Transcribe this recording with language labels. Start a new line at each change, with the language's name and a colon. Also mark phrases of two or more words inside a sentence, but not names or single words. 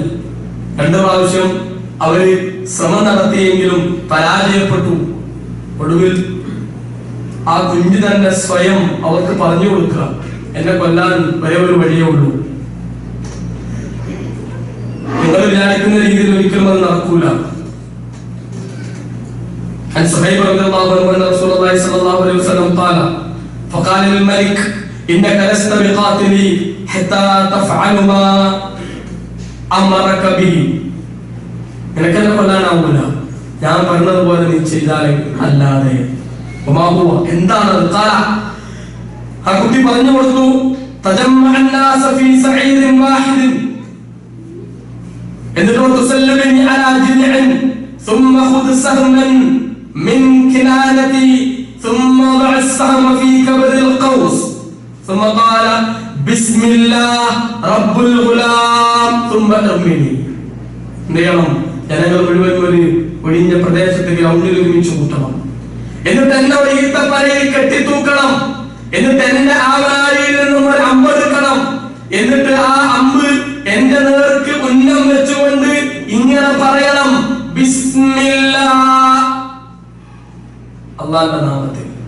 Malayalam: 2 പ്രാവശ്യം അവര് ശ്രമം നടത്തിയെങ്കിലും പരാജയപ്പെട്ടു. ഒടുവിൽ ആ കുഞ്ഞ് തന്നെ സ്വയം അവർക്ക് പറഞ്ഞു കൊടുക്കുക, എന്നെ കൊല്ലാൻ വരെ ഒരു വഴിയേ ഉള്ളൂ. നിങ്ങൾ വിചാരിക്കുന്ന രീതിയിൽ ഒരിക്കലും അത് നടക്കൂല.
Arabic: عن صهيب رضي الله عنه أن رسول الله صلى الله عليه وسلم قال فقال للملك إنك لست بقاتلي حتى تفعل ما أمرك به.
Malayalam: നിനക്കെന്നെ കൊല്ലാനാവൂല, ഞാൻ പറഞ്ഞതുപോലെ നീ ചെയ്താലേ അല്ലാതെ. എന്താണ് ആ കുട്ടി പറഞ്ഞു കൊടുത്തു, എന്നിട്ട്
Arabic: من كنانتي ثم ضع السهم في كبد القوس ثم قال بسم الله رب الغلام ثم ارمني.
Malayalam: എന്ത് ചെയ്യണം? ജനങ്ങൾ മുഴുവൻ ഒരു ഒഴിഞ്ഞ പ്രദേശത്ത് ഗ്രൗണ്ടിൽ ഒരുമിച്ച് കൂട്ടണം. എന്നിട്ട് എന്നെ ഒരു ഈത്തപ്പനയിൽ കെട്ടിത്തൂക്കണം. എന്നിട്ട് എന്റെ ആവനാഴിയിൽ നിന്നും ഒരു അമ്പെടുക്കണം. എന്നിട്ട് ആ അമ്പ് എന്റെ നേർക്ക് ഉന്നം വെച്ചുകൊണ്ട് ഇങ്ങനെ പറയണം, ബിസ്മില്ലാഹ്, അല്ലാഹുവിന്റെ നാമത്തിൽ.